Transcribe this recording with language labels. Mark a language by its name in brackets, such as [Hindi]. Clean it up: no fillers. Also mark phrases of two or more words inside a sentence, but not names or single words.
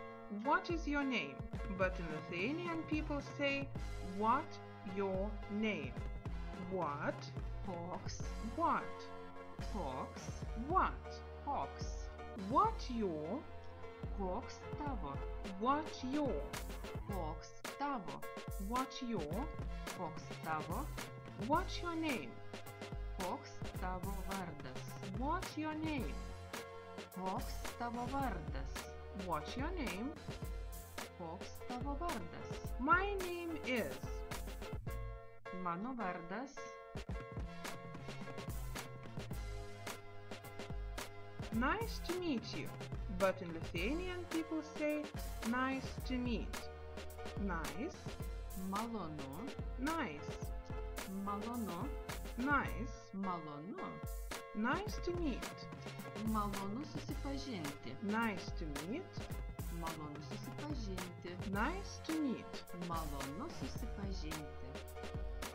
[English] what is your name? But in Lithuanian people say, what your name? What? [Lithuanian] Koks. [English] What? [Lithuanian] Koks. [English] What? [Lithuanian] Koks. [English] What your? [Lithuanian] Koks tavo. [English] What your? [Lithuanian] Koks tavo. [English] What your? [Lithuanian] Koks tavo. [English] What's your name? [Lithuanian] Koks tavo vardas. [English] What's your name? [Lithuanian] Koks tavo vardas. [English] What's your name? [Lithuanian] Koks tavo vardas. [English] My name is. [Lithuanian] Mano vardas. [English] Nice to meet you. But in Lithuanian people say nice to meet. Nice. [Lithuanian] Malonu. [English] Nice. [Lithuanian] Malonu. [English] Nice. [Lithuanian] Malonu. [English] Nice to meet. [Lithuanian] Malonu susipažinti. [English] Nice to meet. [Lithuanian] Malonu susipažinti. [English] Nice to meet. [Lithuanian] Malonu susipažinti.